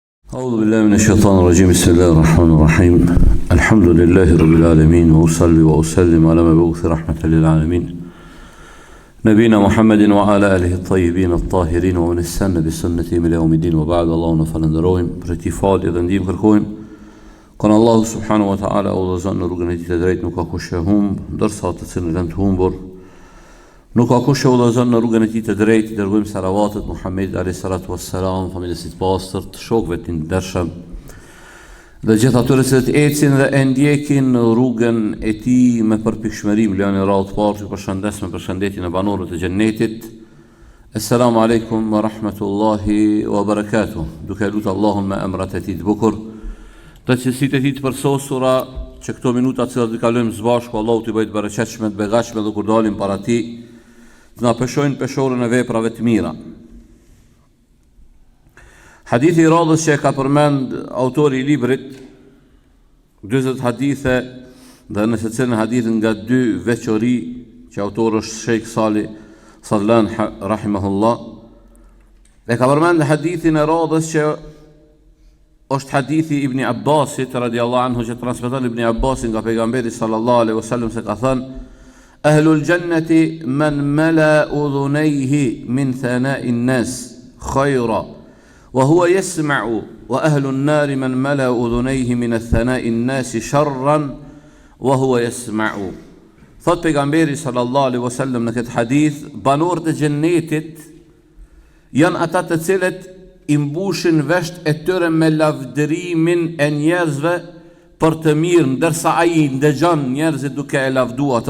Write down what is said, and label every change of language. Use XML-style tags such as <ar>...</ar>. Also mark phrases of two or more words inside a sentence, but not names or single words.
<ar>أعوذ بالله من الشيطان الرجيم. بسم الله الرحمن الرحيم. الحمد لله رب العالمين، وأصلي وأسلم على مبعوث رحمة للعالمين نبينا محمد وعلى آله الطيبين الطاهرين ومن استنى بسنتهم إلى يوم الدين. وبعد، اللهم</ar> <sq>فلندرojmë për ti falë dhe ndihmë kërkojmë. Kon Allahu</sq> <ar>سبحانه وتعالى</ar> <sq>udhëzon në rrugën e tij të drejtë, nuk ka kush e humb, ndërsa të cilën janë të humbur nuk ka kush e udhëzon në rrugën e tij të drejtë. Dërgojmë salavatet Muhammedit</sq> <ar>عليه الصلاة والسلام,</ar> <sq>familjes së pastërt, shokëve të ndershëm dhe gjithë atyre që ecin dhe e ndjekin rrugën e tij me përpikshmëri. Lëni radhë parë që përshëndes me përshëndetjen e banorëve të xhennetit.</sq> <ar>السلام عليكم ورحمة الله وبركاته.</ar> <sq>Duke lutur Allahun me emrat e tij të bukur, të cilësitë e tij të përsosura, që këto minuta që do të kalojmë së bashku, Allahu t'i bëjë të bereqetshme, të begatshme, dhe kur dalim para tij të na peshojnë peshorën e veprave të mira. Hadithi i radhës që e ka përmend autori i librit, 40 hadithe, dhe në secilin hadith nga dy veçori që autori është Sheikh Salih Sallan rahimahullah, e ka përmend hadithin e radhës që është hadithi Ibn Abbasit</sq> <ar>رضي الله عنه,</ar> <sq>që transmeton Ibn Abbasin nga pejgamberi</sq> <ar>صلى الله عليه وسلم</ar> <sq>se ka thënë:</sq> <ar>أهل الجنة من ملأ أذنيه من ثناء الناس خيرا وهو يسمع، وأهل النار من ملأ أذنيه من ثناء الناس شرا وهو يسمع.</ar> <sq>Thot pejgamberi</sq> <ar>صلى الله عليه وسلم</ar> <sq>në këtë hadith, banorët e xhennetit janë ata të cilët i mbushin vesht e tyre me lavdërimin e njerëzve për të mirë, ndërsa ai ndëgjon njerëzit duke e lavdu ata.</sq>